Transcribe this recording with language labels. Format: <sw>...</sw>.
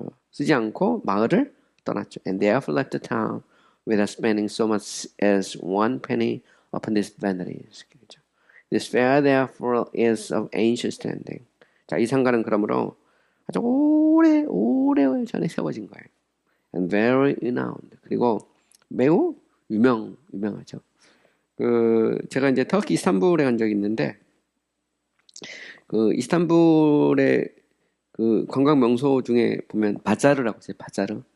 <ko>쓰지 않고 마을을 떠났죠.</ko> <en>And therefore left the town without spending so much as 1 penny upon these vanities. This fair therefore is of ancient standing.</en> <ko>자, 이 상가는 그러므로 아주 오래 전에 세워진 거예요.</ko> <en>And very renowned. 그리고 매우 유명하죠.</en> <ko>제가 이제 터키 이스탄불에 간 적이 있는데, 이스탄불의 관광 명소 중에 보면 바자르라고 있어요. 바자르.</ko>